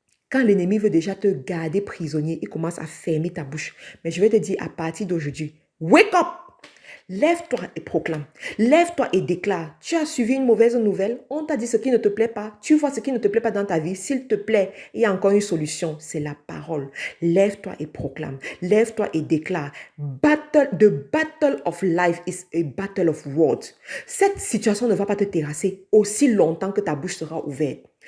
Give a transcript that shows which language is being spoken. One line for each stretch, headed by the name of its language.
French: Quand l'ennemi veut déjà te garder prisonnier, il commence à fermer ta bouche. Mais je vais te dire à partir d'aujourd'hui,
English: wake up!
French: Lève-toi et proclame. Lève-toi et déclare. Tu as suivi une mauvaise nouvelle. On t'a dit ce qui ne te plaît pas. Tu vois ce qui ne te plaît pas dans ta vie. S'il te plaît, il y a encore une solution. C'est la parole. Lève-toi et proclame. Lève-toi et déclare.
English: The battle of life is a battle of words.
French: Cette situation ne va pas te terrasser aussi longtemps que ta bouche sera ouverte.